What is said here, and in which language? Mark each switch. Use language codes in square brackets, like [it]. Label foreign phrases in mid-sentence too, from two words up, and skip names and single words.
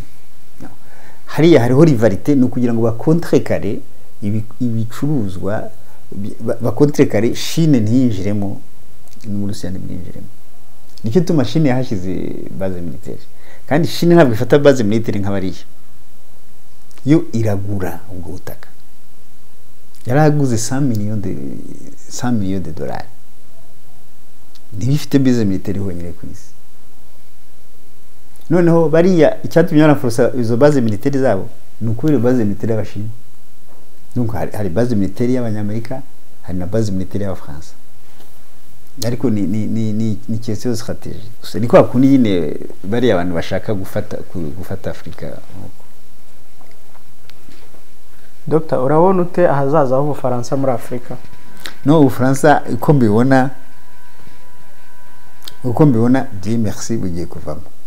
[rw] Hariya hariho rivalite no kugira ngo bakontrekare ibicuruzwa, bakontrekare Chine ntiyinjiremo n'Uburusiya ntibwinjiremo. Nicyo tuma Chine yahashyize [fr] base militaire, [rw] kandi Chine ntabwo ifata [fr] base militaire [rw] nk'abariya, yo iragura ubwo butaka. Yaraguze 100 [fr] millions de dollars. [rw] Ntibifite [fr] base militaire [rw] honyine ku isi. Noneho bariya icyatumye banaforsa izo [fr] base militaire [rw] zabo ni ukubera [fr] base militaire [rw] y'Abashinwa. Donc hari [fr] base militaire [rw] y'Abanyamerika, hari na [fr] base militaire [rw] y'Abafaransa. Ariko ni [fr] question stratégique. [rw] Gusa niko akundi nyine bariya abantu bashaka gufata Afrika. Dr. urabona ute ahazaza h'Ubufaransa muri Afrika? No, Ubufaransa uko mbibona [fr] Dieu merci [rw] bugiye kuvamo.